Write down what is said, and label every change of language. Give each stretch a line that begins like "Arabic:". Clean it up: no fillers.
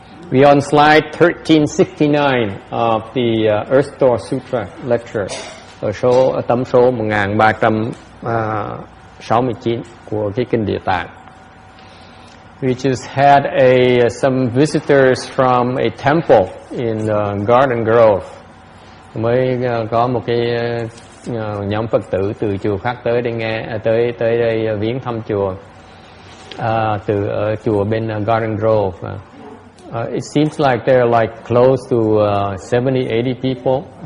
English: We on slide 1369 of the Earth-Door Sutra lecture,
Vietnamese: ở tấm số 1369 của cái Kinh Địa Tạng.
English: We just had some visitors from a temple in Garden Grove.
Vietnamese: Mới có một cái nhóm Phật tử từ chùa khác tới đây viếng thăm chùa, từ ở chùa bên Garden Grove.
English: It seems like there are like close to 70-80 people.